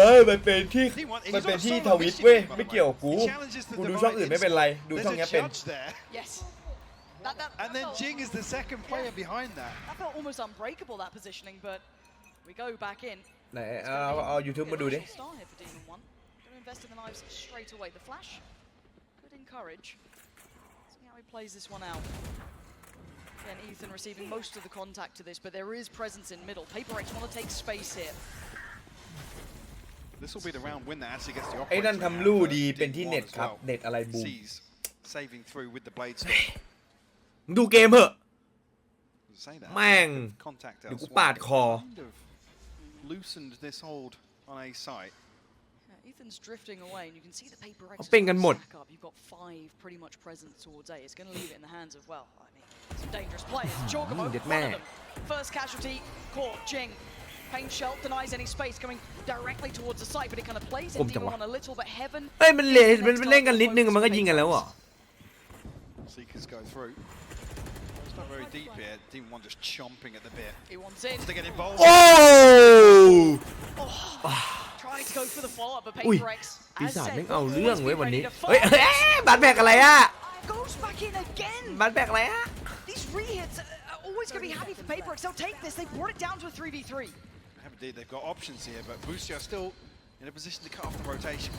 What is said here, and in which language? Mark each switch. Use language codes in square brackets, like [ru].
[th] มันเป็นที่ทวิตเว้ยไม่เกี่ยวกูดูช่องอื่นไม่เป็นไรดูช่องนี้เป็น [en] Yes. And then Jing is the second player behind that. That felt almost unbreakable, that positioning, but we go back in. [th] ไหนเอา YouTube มาดูดิ [en] Gonna invest in the knives straight away. The flash could encourage. See how he plays this one out. Again, Ethan receiving most of the contact to this, but there is presence in middle. PRX want to take space here. This will be the round win that actually gets the operator. [th] ไอ้นั่นทำลู่ดีเป็นที่เน็ตครับเน็ตอะไรบูม [en] saving through with the blade storm. [th] ดูเกมเหอะแม่งเดี๋ยวกูปาดคอ [en] loosened this hold on A site. Ethan's drifting away, and you can see the PRX. [th] เขาเป็นกันหมด [en] You've got 5 pretty much present towards A. It's going to leave it in the hands of, well, I mean, some dangerous players. Jorgamo, one of them. First casualty, caught Jing. Pain Shell denies any space coming directly towards the site, but it kind of plays into on a little bit. Heaven. [th] เอ้ยมันเล่นกันนิดนึงมันก็ยิงกันแล้วอ่ะ [en] Seekers go through. It's not very deep here. Team 1 just chomping at the bit. He wants in. To get involved. Oh! Trying to go for the follow-up, but PRX. [th] ปีศาจแม่งเอาเรื่องเว้ยวันนี้เฮ้ยบัตรแบกอะไรอ่ะ [en] Goes back in again. [th] บัตรแบกอะไรอ่ะ [en] These re-hits are always going to be happy for PRX. They'll take this. They brought it down to a 3v3. Indeed, they've got options here, but Boostio still in a position to cut off the rotation.